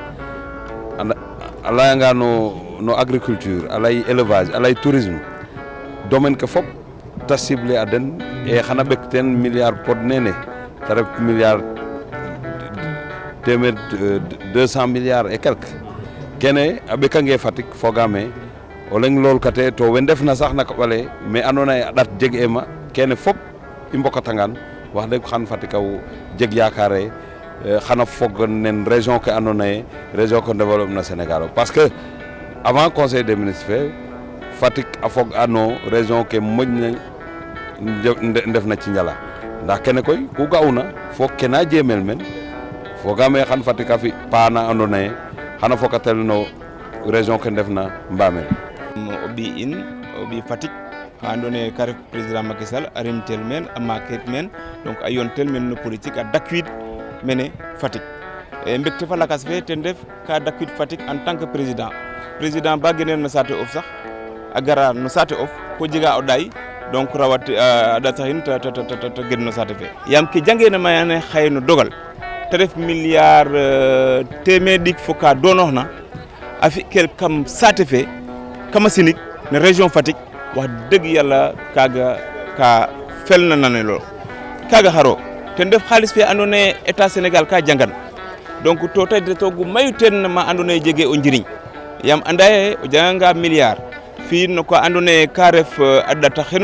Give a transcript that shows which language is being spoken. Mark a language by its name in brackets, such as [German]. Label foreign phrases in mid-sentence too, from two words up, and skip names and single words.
[Serer] a layanga no agriculture a lay élevage a lay tourisme domaine ke fop ta ciblé a den e xana ɓek teen milliard pod nene ta ref milliard 200 milliards [French] et quelque [Serer] kene a ɓekange Fatick fogaame o leŋ lool kate to we ndefna sax na koɓale mais andoona yee a ɗat jeg ma kene fop i mbokatangan [Wolof] wax dëgg [Serer] xan Fatick a jeg yaakaare xana fog nen région ke andoona yee région ke développement na Sénégal [French] parce que avant conseil des ministres [Serer] fe Fatick a fog ano région ke moƴna ndefna ci njala ndax kene koy ku ga'una fo kena jeemel men fogaame xan Fatick a fi paana andoona yee xana fokatel no région ke ndefna Mbamel o ɓiy in o ɓiy Fatick xa andoona yee ka ref président Macky Sall a rimtel meen a maaket meen donc a yoontel meen no politique a dakwiid mene Fatick mbégte fa lakas fe ten ref ka dakwiid Fatick [French] en tant que [Serer] président ba geneel no saate of sax a gara no saate of ko jega o ɗaay donc rawat a ɗa saxin ta gen no saate fe yaam ke jangeena mayane xaye no dogal te ref milliard téeméer ɗik fo ka doonooxna a fi'kel kam saate fe kama sinig no région Fatick [Wolof] wax dëgg [Serer] yàlla kaaga ka felna nanelo kaaga xaro ten def xaalis fe andoona yee état Sénégal ka jangan donc to tay de toogu mayu ten ma andoona yee jege o njiriñ yaam anda ye o janganga milliard fi'in no ka andoona yee ka ref a ɗata xenu